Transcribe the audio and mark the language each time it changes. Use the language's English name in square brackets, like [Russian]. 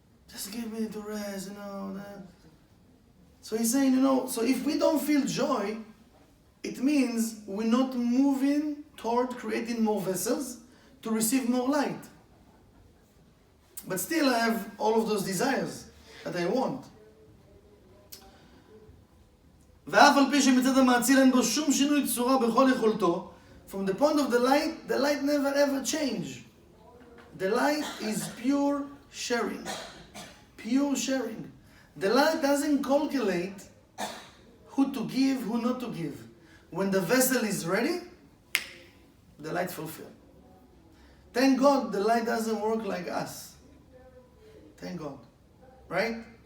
[English] Just give me to rest, that. So he's saying, so if we don't feel joy, it means we're not moving toward creating more vessels to receive more light. But still I have all of those desires that I want. [Hebrew] ואף על פי שמצד המאציל אין בו שום שינוי צורה בכל יכולתו, [English] from the point of the light never ever change. The light is pure sharing. Pure sharing. The light doesn't calculate who to give, who not to give. When the vessel is ready, the light fulfilled. Thank God the light doesn't work like us. Thank God. Right?